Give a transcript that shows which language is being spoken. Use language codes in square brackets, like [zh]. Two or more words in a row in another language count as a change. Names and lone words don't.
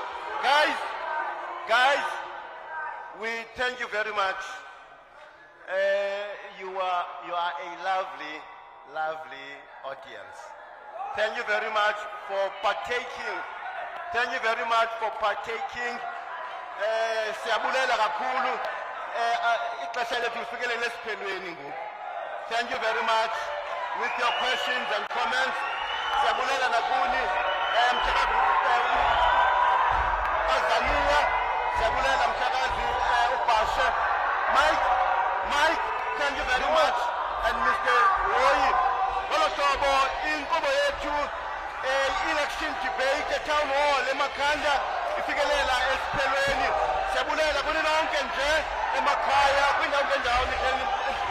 [en] Guys, we thank you very much. You are a lovely audience. Thank you very much for partaking. Thank you very much for partaking. [xh] Siyabulela kakhulu. [en] Thank you very much with your questions and comments. [xh] Siyabulela nakuni. Azania. Siyabulela mchakazi upashe. [en] Mike, thank you very much. And Mr. Roy. [xh] Olosobo inqubo yethu [en] election debate town hall [xh] eMakhanda ifikelela esiphelweni. Siyabulela kuni nonke nje emakhaya kwindawo ngendawo